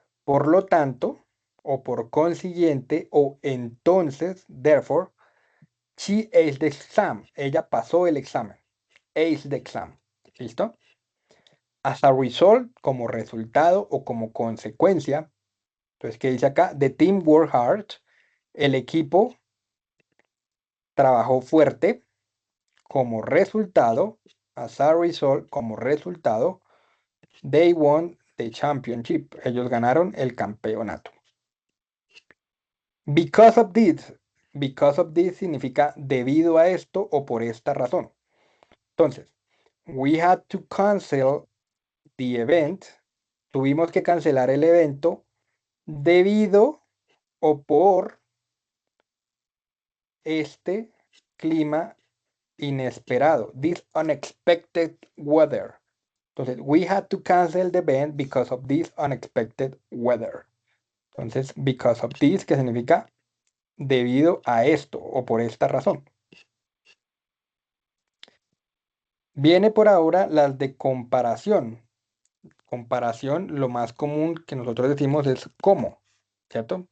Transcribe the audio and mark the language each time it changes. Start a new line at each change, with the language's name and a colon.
Spanish: Por lo tanto o por consiguiente o entonces, therefore,
English: she aced the exam.
Spanish: Ella pasó el examen.
English: Aced the exam.
Spanish: ¿Listo? As a result, como resultado o como consecuencia. Entonces, ¿qué dice acá?
English: The team worked hard.
Spanish: El equipo trabajó fuerte como resultado. As a result, como resultado.
English: They won the championship.
Spanish: Ellos ganaron el campeonato. Because of this. Because of this significa debido a esto o por esta razón.
English: Entonces, we had to cancel the event.
Spanish: Tuvimos que cancelar el evento debido o por este clima inesperado.
English: This unexpected weather. Entonces, we had to cancel the event because of this unexpected weather.
Spanish: Entonces, because of this, que significa debido a esto o por esta razón. Viene por ahora las de comparación. Comparación, lo más común que nosotros decimos es como, ¿cierto?